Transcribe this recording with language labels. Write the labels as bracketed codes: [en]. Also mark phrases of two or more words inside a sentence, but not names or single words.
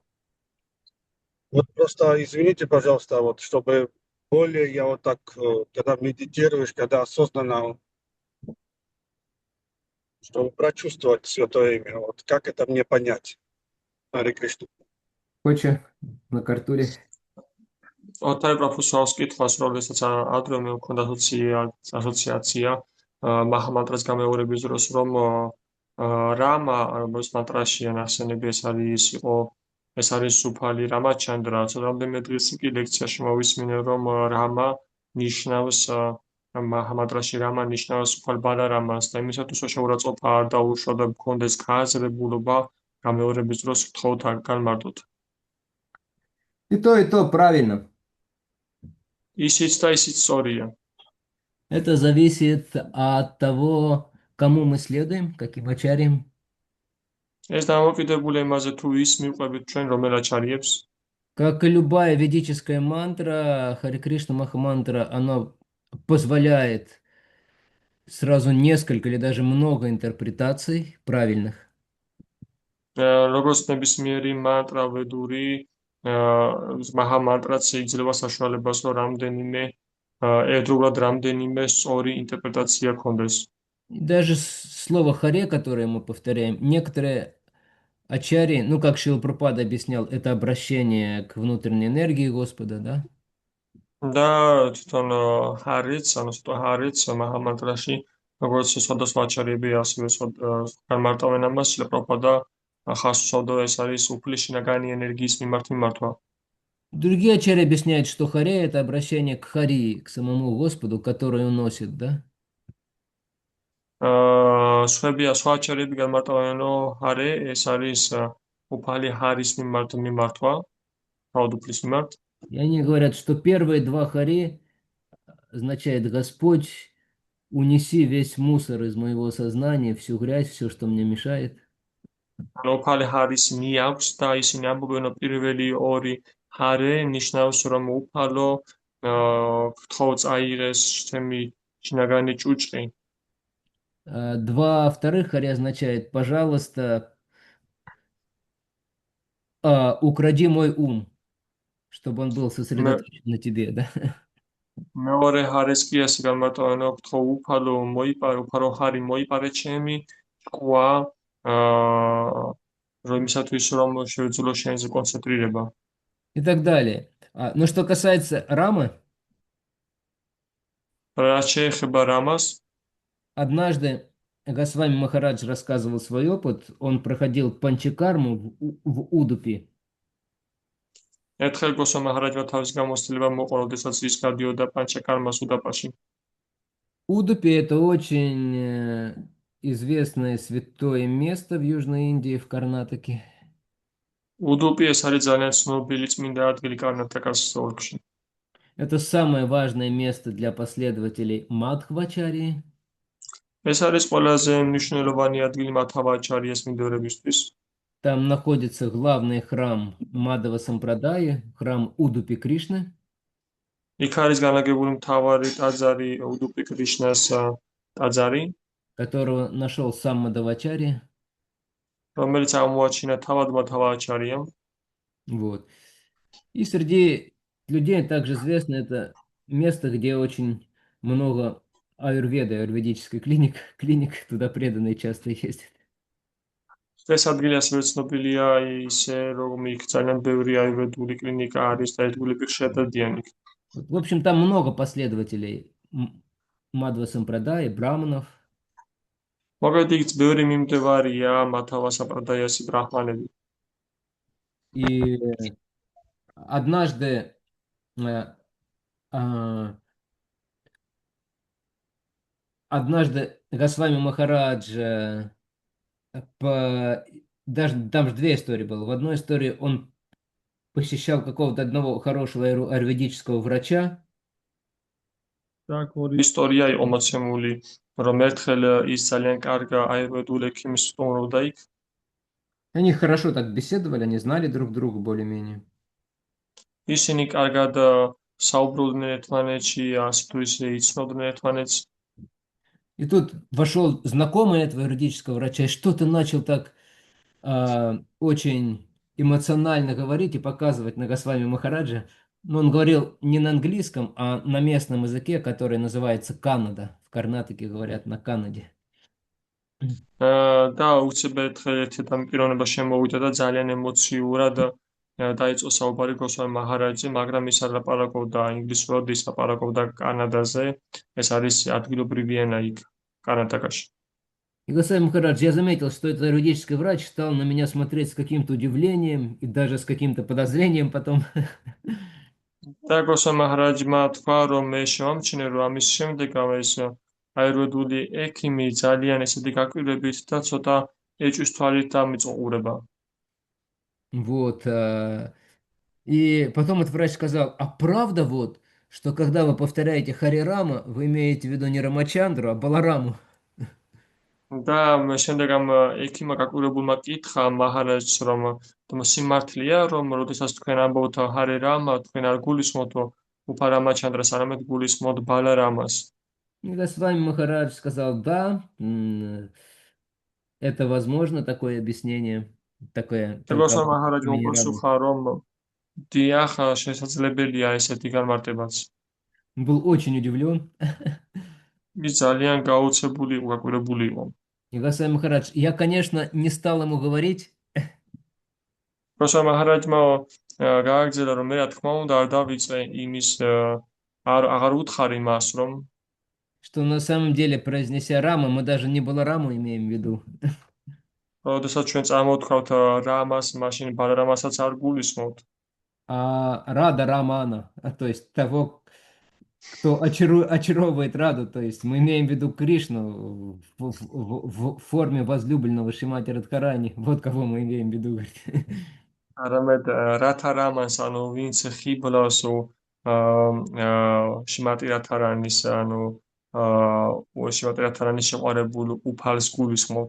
[ru] Вот просто извините, пожалуйста, вот чтобы более я вот так, когда медитируешь, когда осознанно, чтобы прочувствовать святое имя, вот как это мне понять? Харе Кришна. Хочешь на картуре? [ka] ოთარი პროფესორს კითხავს, როდესაც ადრე მე მქონდა ასოციაცია მაჰამანტრას გამეორების დროს, რომ რამა, როგორც მანტრაშია ნახსენები, ეს არის სუფალი რამაჩანდრა. რამდენიმე დღის კი ლექციაში მოვისმინე, რომ რამა ნიშნავს მაჰამანტრაში რამა ნიშნავს სუფალ ბალარამას და იმისათვის რომ შეურაცხყოფა არ დაუშვა და მქონდეს გააზრებულობა გამეორების დროს ვთხოვთ განმარტოთ. [ru] И то правильно. [ka] ისიც და ისიც სწორია. [ru] Это зависит от того, кому мы следуем, каким ачарьям. [ka] ეს დამოკიდებულია იმაზე, თუ ის მივყვებით ჩვენ რომელ აჩარიებს. [ru] Как и любая ведическая мантра, Харе Кришна Махамантра, она позволяет сразу несколько или даже много интерпретаций правильных. [ka] როგორც ნებისმიერი მანტრა ვედური, მაჰამანტრაც შეიძლება საშუალებას, რომ რამდენიმე სწორი ინტერპრეტაცია ქონდეს. [ru] И даже слово «харе», которое мы повторяем, некоторые ачарьи, ну, как Шрила Прабхупада объяснял, это обращение к внутренней энергии Господа, да? [ka] და თვითონ ჰარიც, ჰარიც მაჰამანტრაში, როგორც სხვადასხვა აჩარიები ასევე განმარტავენ ამას, შრილა პრაბჰუპადა ხაზს უსვამდა, ეს არის უფლის შინაგანი ენერგიის მიმართვა. [ru] Другие ачарьи объясняют, что харе – это обращение к Хари, к самому Господу, который он носит, да? [ka] სხვა აჩარიები განმარტავენ, რომ ჰარე ეს არის უფალი ჰარის მიმართვა, თავად უფლის მიმართ. [ru] И они говорят, что первые два хари означает «Господь, унеси весь мусор из моего сознания, всю грязь, все, что мне мешает». [ka] უფალი ჰარის მიაქვს და ისინი ამბობენ, რომ პირველი ორი ჰარე ნიშნავს, რომ უფალო გთხოვ წაიღეს ჩემი შინაგანი ჭუჭყი. [ru] Два вторых хари означает «Пожалуйста, укради мой ум, чтобы он был сосредоточен на тебе», да? [ka] მეორე ჰარეს კი ასე განმარტავენ, რომ გთხოვ უფალო ჰარი მოიპარე ჩემი ჭკუა, რომისათვის რომ შევეძლო შენზე კონცენტრირება. [ru] И так далее. Но что касается Рамы, [ka] რაც შეეხება რამას, [ru] однажды Госвами Махарадж рассказывал свой опыт. Он проходил панчакарму в Удупе. [ka] ერთხელ გოსვა მაჰარაჯმა თავის გამოცდილება მოყვა, როდესაც ის გადიოდა პანჩაკარმას უდაპაში. [ru] Удупи– это очень известное святое место в Южной Индии, в Карнатаке. [ka] უდუპი ეს არის ძალიან ცნობილი წმინდა ადგილი კარნატაკას ოლქში. [ru] Это самое важное место для последователей Мадхвачарьи. [ka] ეს არის ყველაზე მნიშვნელოვანი ადგილი მათავაჩარიას მიმდევრებისთვის. [ru] Там находится главный храм Мадава Сампрадаи, храм Удупи Кришны, [ka] იქ არის განლაგებული მთავარი ტაძარი უდუპი კრიშნას ტაძარი, [ru] которого нашел сам Мадавачарья. [ka] რომელიც აღმოაჩინა თავად მათავაჩარიამ. [ru] Вот. И среди людей также известно это место, где очень много аюрведы, аюрведической клиник туда преданные часто ездят. [ka] ეს ადგილი ასევე ცნობილია ისე, რომ იქ ძალიან ბევრი აიურვედული კლინიკა არის და ერთგულები ხშირად დადიან იქ. [ru] Вот, в общем, там много последователей Мадва Сампрадаи, браманов. [ka] მოკლედ იქ ბევრი მიმდევარია მათავა საპრადაიასი ბრაჰმანები. [ru] И однажды э, а, однажды Госвами Махарадж даже там же две истории было. В одной истории он посещал какого-то одного хорошего аюрведического врача. Так, [ka] ორი ისტორია იყო მოცემული, რომ ერთხელ ის ძალიან კარგ აიურვედულ ექიმს სტუმრობდა იქ. [ru] Они хорошо так беседовали, они знали друг друга более-менее. [ka] ისინი კარგად საუბრობდნენ ერთმანეთში, ასე თუ ისე იცნობდნენ ერთმანეთს. [ru] И тут вошел знакомый этого юридического врача и что-то начал так очень эмоционально говорить и показывать на Госвами Махараджа. Но он говорил не на английском, а на местном языке, который называется Канада. В Карнатаке говорят на Канаде. [ka] და უცებ ერთხელ ერთი დამკირონება შემოვიდა და ძალიან ემოციურად დაიწყო საუბარი გოსვამი მაჰარაჯზე, მაგრამ ის არ ლაპარაკობდა ინგლისურად, ის ლაპარაკობდა კანადაზე. ეს არის ადგილობრივი ენა იქ კარნატაკაში. [ru] И Госвами Махарадж, я заметил, что этот юридический врач стал на меня смотреть с каким-то удивлением и даже с каким-то подозрением потом. [ka] და გოსვამი მაჰარაჯმა თქვა, რომ მე შევამჩნიე, რომ ამის შემდეგ ეს აიურვედული ექიმი ძალიან ესეთი გაკვირვებით და ცოტა ეჭვის თვალით დამიწყურება. [ru] Вот. И потом этот врач сказал, а правда вот, что когда вы повторяете Хари Рама, вы имеете в виду не Рамачандру, а Балараму? [ka] და შემდეგ ამ ექიმმა გაკვირვებულმა კითხა მაჰარაჯს, რომ სიმართლეა, რომ როდესაც თქვენ ამბობთ ჰარე რამა, თქვენ არ გულისხმობთ უფა რამაჩანდრას, არამედ გულისხმობთ ბალარამას. [ru] И Госвами Махарадж сказал, да, это возможно, такое объяснение, такое [ka] და [ru] только [ka] გოსვამი მაჰარაჯმა [ru] имени Рамы. [ka] უპასუხა, რომ დიახ, შესაძლებელია ესეთი განმარტებაც. [ru] Он был очень удивлен. [ka] ის ძალიან გაოცებული იყო, გაკვირვებული იყო. [ru] И Госвами Махарадж, я, конечно, не стал ему говорить, [ka] გოსვამი მაჰარაჯმა გააგრძელა, რომ მე რა თქმა უნდა არ დავიწყე იმის აღარ უთხარი მას, რომ [ru] что на самом деле, произнеся Рама, мы даже не Балараму имеем в виду. [ka] როდესაც ჩვენ წამოვთქვათ რამას, მაშინ ბალარამასაც არ გულისხმობთ. [ru] А Рада Рамана, то есть того, кто очаровывает Раду, то есть мы имеем в виду Кришну в форме возлюбленного Шримати Радхарани. Вот кого мы имеем в виду, говорит. [ka] არამედ რათა რამანს, ანუ ვინც ხიბლავს შიმატი რათარანის, ანუ შიმატი რათარანის შეყვარებულ უფალს гулисხმობთ.